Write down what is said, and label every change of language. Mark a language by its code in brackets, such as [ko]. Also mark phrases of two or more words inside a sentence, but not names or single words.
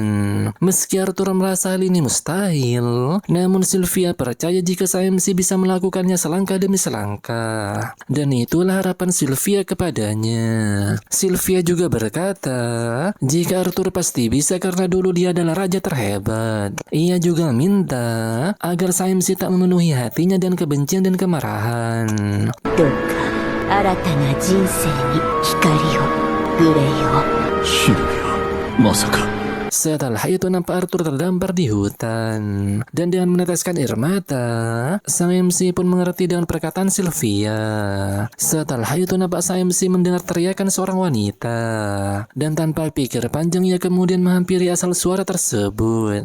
[id] Meski Arthur merasa hal ini mustahil, namun Sylvia percaya jika MC bisa melakukannya selangkah demi selangkah. Dan itulah harapan Sylvia kepadanya. Sylvia juga berkata jika Arthur pasti bisa karena dulu dia adalah raja terhebat. Ia juga minta agar MC tak memenuhi hatinya dan kebencian dan kemarahan. [ja] どうか新たな人生に光をグレイを。シルビア、まさか。 [id] Setelah itu nampak Arthur terdampar di hutan. Dan dengan meneteskan air mata, sang MC pun mengerti dengan perkataan Sylvia. Setelah itu nampak sang MC mendengar teriakan seorang wanita. Dan tanpa pikir panjang ia kemudian menghampiri asal suara tersebut.